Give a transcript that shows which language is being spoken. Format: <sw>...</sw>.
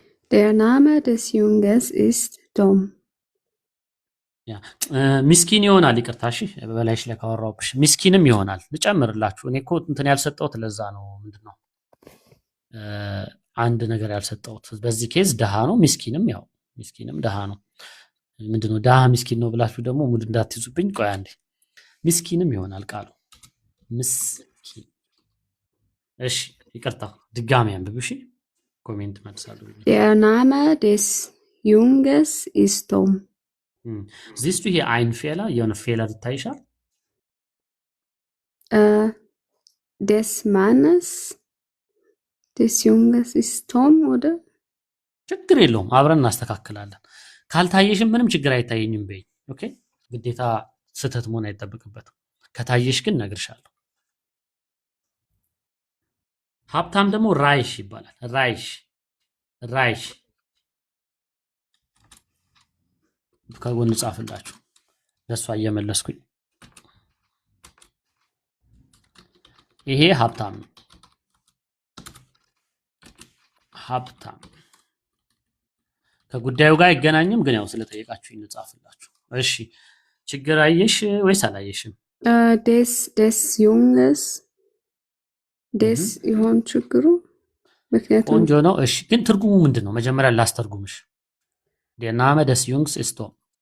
<de>Der Name des Junges ist Tom.</de> <am>ሚስኪን ይሆናል። ይቅርታ እሺ፣ በላይሽ ላይ ካወራሁብሽ ሚስኪንም ይሆናል። ልጨምርላችሁ። እኔ እኮ እንትን ያልሰጠሁት ለዛ ነው። ምንድነው አንድ ነገር ያልሰጠሁት በዚህ ኬዝ ደሃ ነው። ሚስኪንም ደሃ ነው። ምንድነው ደሃ ሚስኪን ነው ብላችሁ ደግሞ ሙድ እንዳትይዙብኝ። ቆይ አንዴ። ሚስኪንም ይሆናል ቃሉ ምስኪን። እሺ ይቅርታ፣ ድጋሚ አንብብ። እሺ ኮሜንት መልሳለሁ።</am> <de>Der Name des Junges ist Tom. Siehst du hier einen Fehler?</de> <am>የሆነ ፌለር ይታይሻል?</am> <de>Des Mannes, des Junges ist Tom, oder?</de> <am>ችግር የለውም አብረን እናስተካክላለን። ካልታየሽም ምንም ችግር አይታየኝም በይ። ኦኬ ግዴታ ስህተት መሆን አይጠብቅበትም። ከታየሽ ግን ነግርሻለሁ። ሀብታም ደግሞ ራይሽ ይባላል። ራይሽ ከጎን ጻፍላችሁ ለሷ እየመለስኩኝ። ይሄ ሀብታም ነው። ሀብታም ከጉዳዩ ጋር አይገናኝም፣ ግን ያው ስለጠየቃችሁኝ ጻፍላችሁ። እሺ ችግር አየሽ ወይስ አላየሽም?</am> <de>Des Junges, des</de> <am>ይሆን ችግሩ? ምክንያቱም ቆንጆ ነው። እሺ ግን ትርጉሙ ምንድን ነው? መጀመሪያ ላስተርጉምሽ።</am> <de>Der Name des Jungs ist Tom።</de>